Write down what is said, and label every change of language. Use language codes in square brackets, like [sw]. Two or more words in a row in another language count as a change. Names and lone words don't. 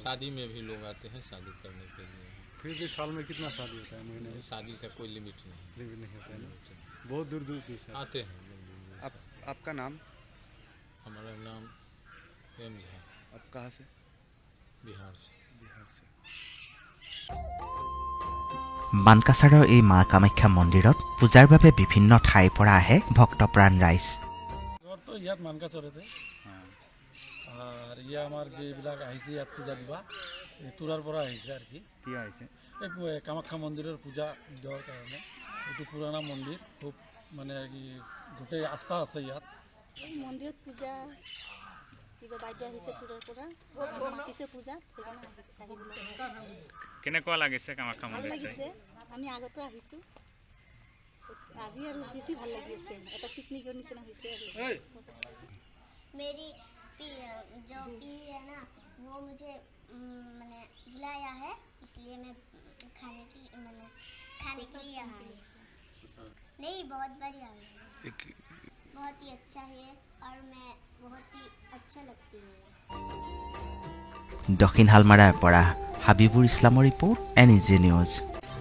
[hi] शादी में भी लोग आते हैं शादी करने के लिए। फिर भी साल में कितना शादी होता है? महीने में? शादी का कोई लिमिट नहीं। लिमिट नहीं होता है ना? बहुत दूर दूर से आते हैं लोग दूर दूर से। आपका नाम? हमारा नाम एम झा। आप कहाँ से? बिहार से। [as] মানকাছাৰৰ এই মা কামাখ্যা মন্দিৰত পূজাৰ বাবে বিভিন্ন ঠাইৰ পৰা আহে ভক্তপ্ৰাণ ৰাইজ। তো ইয়াত মানকাছৰতে, আৰু ইয়া আমাৰ যিবিলাক আহিছে ইয়াত পূজা দিবা, এই তুৰাৰ পৰা আহিছে আৰু কি আহিছে এই কামাখ্যা মন্দিৰৰ পূজা দিয়াৰ কাৰণে। এইটো পুৰণা মন্দিৰ, খুব মানে কি গোটেই আস্থা আছে ইয়াত। মন্দিৰত পূজা কিবা বাইদেউ আহিছে তুৰাৰ পৰা, মাতিছে পূজাত, সেইকাৰণে কেনেকুৱা লাগিছে কামাখ্যা মন্দিৰ? ভাল লাগিছে, আমি আগতো আহিছোঁ, আজি আৰু বেছি ভাল লাগি আছে, এটা পিকনিকৰ নিচিনা হৈছে আৰু। [hi] मेरी जो पी है ना वो मुझे मैंने बुलाया है, इसलिए मैं खाने के लिए यहाँ आई। नहीं, बहुत बढ़िया है, बहुत ही अच्छा है, और मैं बहुत ही अच्छा लगती है। [as] দক্ষিণ হালমাৰাৰ পৰা হাবিবুৰ ইছলামৰ ৰিপৰ্ট, NEJ নিউজ।